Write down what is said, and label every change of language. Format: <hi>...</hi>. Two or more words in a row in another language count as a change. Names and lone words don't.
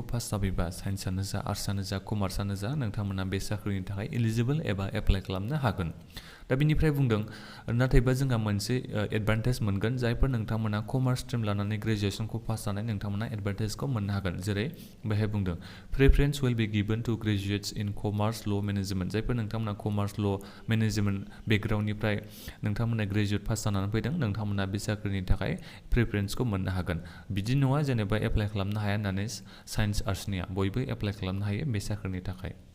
<brx>पास जाबायबा साइन्सआनो जा आर्ट्सआनो जा कमार्सआनो जा नोंथांमोना बे साख्रिनि थाखाय इलिजिबल एबा एप्लाइ खालामनो हागोन दा बिनिफ्राय बुंदों नाथायबा जोंहा मोनसे एडभान्टेज मोनगोन जायफोर नोंथांमोना</brx> <en>commerce stream</en> <brx>लानानै ग्रेजुवेसनखौ पास जानाय नोंथांमोना एडभान्टेजखौ मोननो हागोन जेरै बेहाय बुंदों</brx> <en>preference will be given to graduates in commerce law management</en> <brx>जायफोर नोंथांमोना</brx> <en>commerce law management</en> <brx>बेकग्राउन्डनिफ्राय नोंथांमोना</brx> <en>graduate pass</en> <brx>जानानै फैदों नोंथांमोना बे साख्रिनि थाखाय प्रेफारेन्सखौ मोननो हागोन बिदि नङा जेनेबा एप्लाइ खालामनो हाया होननानै साइन्स आर्ट्सनिया बयबो एप्लाइ खालामनो हायो बे साख्रिनि थाखाय</brx>